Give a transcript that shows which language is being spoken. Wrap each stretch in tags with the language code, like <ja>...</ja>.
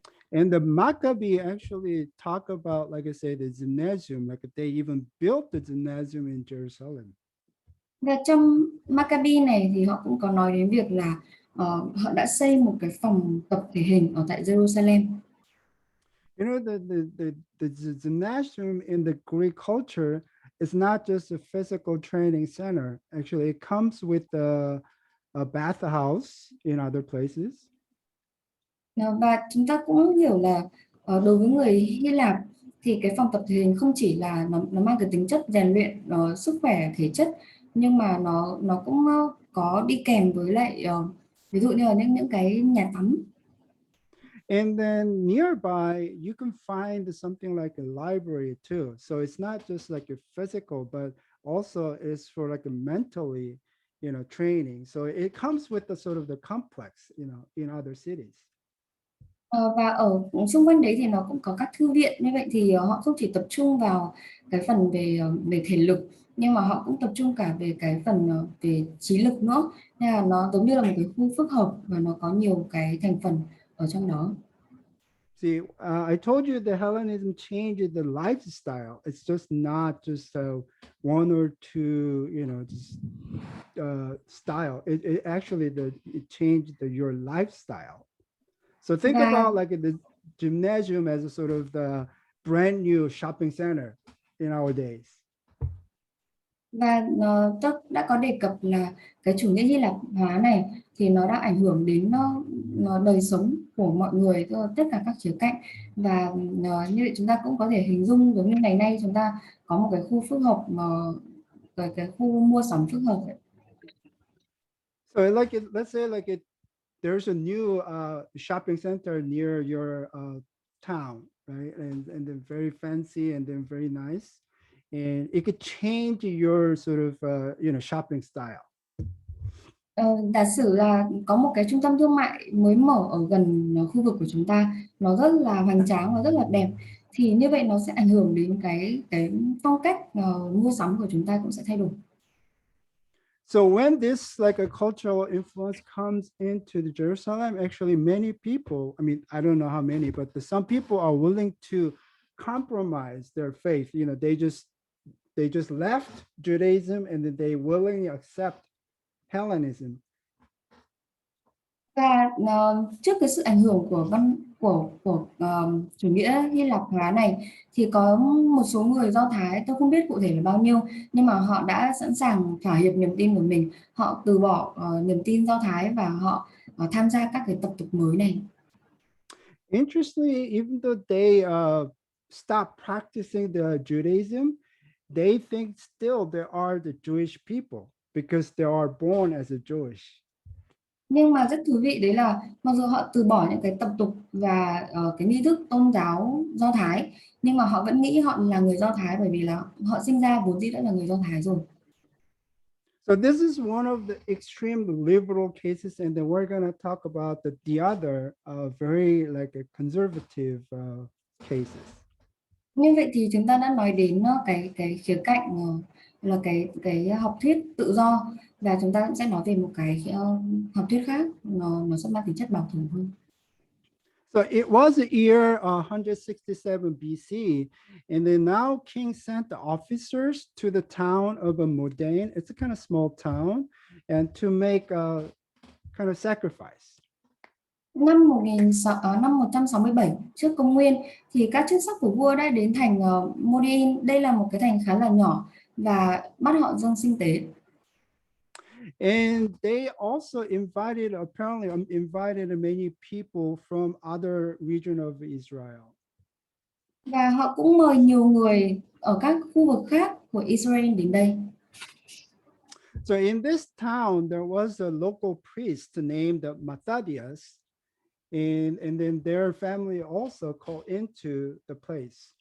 <en>And the Maccabee actually talk about, like I said, the gymnasium, like they even built the gymnasium in Jerusalem.</en> <vi>Và trong Maccabi này thì họ cũng có nói đến việc là họ đã xây một cái phòng tập thể hình ở tại Jerusalem.</vi> <en>You know, the gymnasium in the Greek culture is not just a physical training center. Actually, it comes with a bathhouse in other places.</en> <vi>Và chúng ta cũng hiểu là đối với người Hy Lạp thì cái phòng tập thể hình không chỉ là nó mang cái tính chất rèn luyện sức khỏe thể chất, nhưng mà nó cũng có đi kèm với lại ví dụ như là những cái nhà tắm.</vi> <en>And then nearby, you can find something like a library too. So it's not just like a physical, but also it's for like a mentally, training. So it comes with the sort of the complex, in other cities.</en> <vi>Và ở xung quanh đấy thì nó cũng có các thư viện, như vậy thì họ không chỉ tập trung vào cái phần về thể lực, nhưng mà họ cũng tập trung cả về cái phần về trí lực nữa, nên là nó giống như là một cái khu phức hợp và nó có nhiều cái thành phần ở trong đó.</vi> <en>See, I told you the Hellenism changed the lifestyle. It's just not just one or two, just style. It actually it changed your lifestyle. So think</en> <vi>Và</vi> <en>about like the gymnasium as a sort of the brand new shopping center in our days.</en> <vi>và tôi đã có đề cập là cái chủ nghĩa Hy Lạp hóa này thì nó đã ảnh hưởng đến nó đời sống của mọi người tất cả các khía cạnh, và như vậy chúng ta cũng có thể hình dung giống như ngày nay chúng ta có một cái khu phức hợp, cái khu mua sắm phức hợp ấy.</vi> <en>So let's say there's a new shopping center near your town, right? And then very fancy and then very nice. And it could change your sort of, shopping style.</en> <vi>Giả sử là có một cái trung tâm thương mại mới mở ở gần khu vực của chúng ta, nó rất là hoành tráng và rất là đẹp, thì như vậy nó sẽ ảnh hưởng đến cái phong cách mua sắm của chúng ta cũng sẽ thay đổi.</vi> <en>So when this like a cultural influence comes into the Jerusalem, actually many people, I mean, I don't know how many, but some people are willing to compromise their faith. They just left Judaism and then they willingly accept Hellenism.</en> <vi>Và trước cái sự ảnh hưởng của chủ nghĩa Hy Lạp hóa này thì có một số người Do Thái, tôi không biết cụ thể là bao nhiêu, nhưng mà họ đã sẵn sàng thỏa hiệp niềm tin của mình, họ từ bỏ niềm tin Do Thái và họ tham gia các cái tập tục mới này.</vi> <en>Interestingly, even though they stop practicing the Judaism, they think still there are the Jewish people because they are born as a Jewish.</en> <vi>Nhưng mà rất thú vị đấy là mặc dù họ từ bỏ những cái tập tục và cái nghi thức tôn giáo Do Thái, nhưng mà họ vẫn nghĩ họ là người Do Thái bởi vì là họ sinh ra vốn dĩ đã là người Do Thái rồi.</vi> <en>So this is one of the extreme liberal cases, and then we're going to talk about the other very like a conservative cases.</en> <vi>Như vậy thì chúng ta đã nói đến cái khía cạnh là cái học thuyết tự do, và chúng ta cũng sẽ nói về một cái học thuyết khác, nó sẽ mang tính chất bảo thủ hơn.</vi> <en>So it was the year 167 BC, and then now king sent the officers to the town of Modane. It's a kind of small town, and to make a kind of sacrifice.</en> <vi>Năm 167 trước công nguyên thì các chức sắc của vua đã đến thành Modin. Đây là một cái thành khá là nhỏ và bắt họ dâng sinh tế.</vi> <en>And they also invited many people from other region of Israel.</en> <vi>Và họ cũng mời nhiều người ở các khu vực khác của Israel đến đây.</vi> <en>So in this town, there was a local priest named Matthias, and then their family also called into the place.</en>